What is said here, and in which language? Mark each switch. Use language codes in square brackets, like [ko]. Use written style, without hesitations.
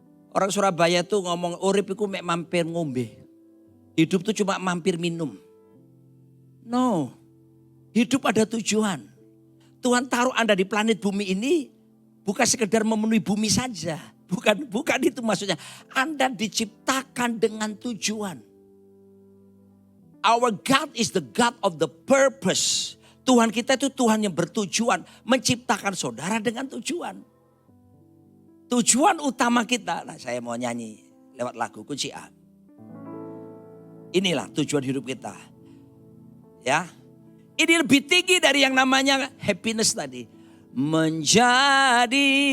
[id] Orang Surabaya tuh ngomong [jv] urip iku mek mampir ngombe. [id] Hidup tuh cuma mampir minum. No. Hidup ada tujuan. Tuhan taruh Anda di planet bumi ini bukan sekedar memenuhi bumi saja. Bukan itu maksudnya. Anda diciptakan dengan tujuan. [en] Our God is the God of the purpose. [id] Tuhan kita itu Tuhan yang bertujuan. Menciptakan saudara dengan tujuan. Tujuan utama kita. Nah, saya mau nyanyi lewat lagu kunci A. Inilah tujuan hidup kita. Ya. Ini lebih tinggi dari yang namanya happiness tadi. Menjadi